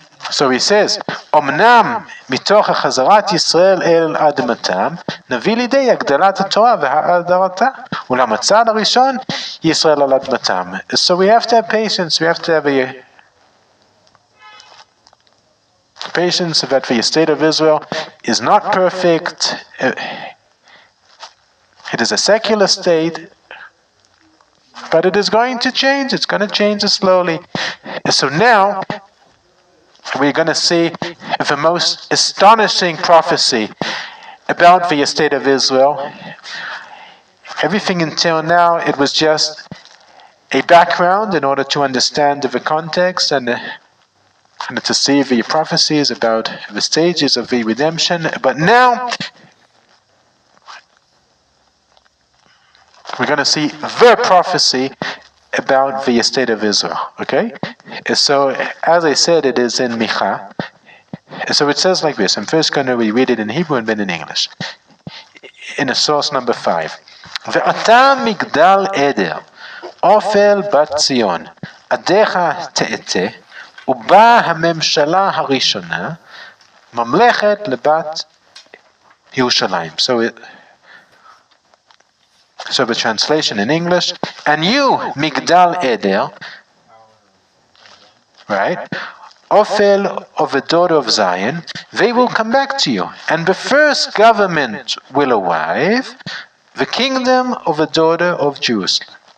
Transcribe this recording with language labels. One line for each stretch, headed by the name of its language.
English: So he says,
Hebrew: אמנם מתוך החזרת ישראל אל אדמתם, נביא לידי הגדלת התורה והאדרתה, אולם הצעד הראשון, ישראל על אדמתם.
English: So we have to have patience, we have to have a patience that the state of Israel is not perfect. It is a secular state, but it is going to change. It's going to change slowly. So now, we're going to see the most astonishing prophecy about the state of Israel. Everything until now, it was just a background in order to understand the context and to see the prophecies about the stages of the redemption. But now, we're going to see the prophecy about the state of Israel. Okay? So, as I said, it is in Micha. So it says like this. I'm first going to read it in Hebrew and then in English. In a source number 5.
Hebrew: ואתה מגדל עדר, אופל בת ציון, עדיך תאטה, ובאה הממשלה הראשונה, ממלכת לבת ירושלים.
English: So the translation in English, and you, Migdal Eder, right, Ophel of the daughter of Zion, they will come back to you, and the first government will arrive, the kingdom of the daughter of Jerusalem.